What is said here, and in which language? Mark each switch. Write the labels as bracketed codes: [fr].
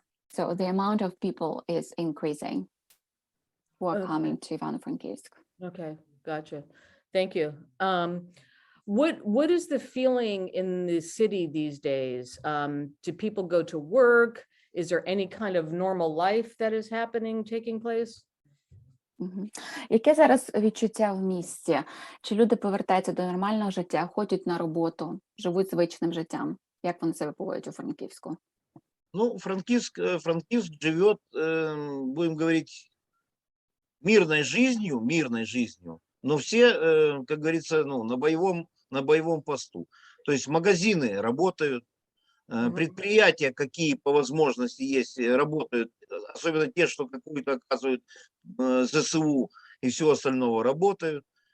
[en] So the amount of people is increasing who are coming to Ivano-Frankivsk. Okay, Gotcha. Thank you. What is the feeling in the city these days? Do people go to work? Is there any kind of normal life that is happening, taking place? [uk] Яке зараз відчуття в місті? Чи люди повертаються до нормального життя, ходять на роботу, живуть звичним життям? Як вони себе поводять у Франківську? [ru] Ну, Франкивск живет, будем говорить, мирной жизнью, но все, как говорится, ну, на боевом посту. То есть магазины работают, предприятия, какие по возможности есть, работают, особенно те, что какую-то оказывают ЗСУ и все остального работают.